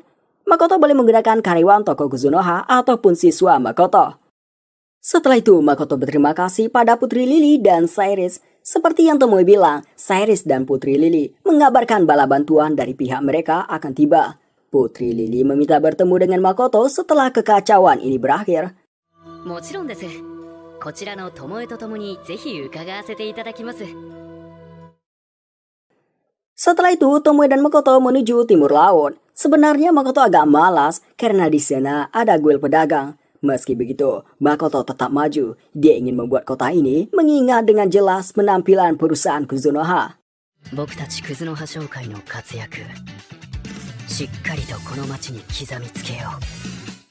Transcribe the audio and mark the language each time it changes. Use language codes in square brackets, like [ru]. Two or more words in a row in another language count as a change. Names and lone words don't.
[id] Makoto boleh menggunakan karyawan toko Kuzunoha ataupun siswa Makoto. Setelah itu, Makoto berterima kasih pada Putri Lily dan Cyrus. Seperti yang Tomoe bilang, Cyrus dan Putri Lily mengabarkan bala bantuan dari pihak mereka akan tiba. Putri Lily meminta bertemu dengan Makoto setelah kekacauan ini berakhir. [ja] もちろんです。こちらの友えとともにぜひ伺わせていただきます。 [id] Setelah itu, Tomoe dan Makoto menuju timur laut. Sebenarnya Makoto agak malas karena di sana ada guild pedagang. Meski begitu, Makoto tetap maju. Dia ingin membuat kota ini mengingat dengan jelas penampilan perusahaan Kuzunoha. [ja] 僕たちクズノ葉商会の活躍、しっかりとこの町に刻みつけよう。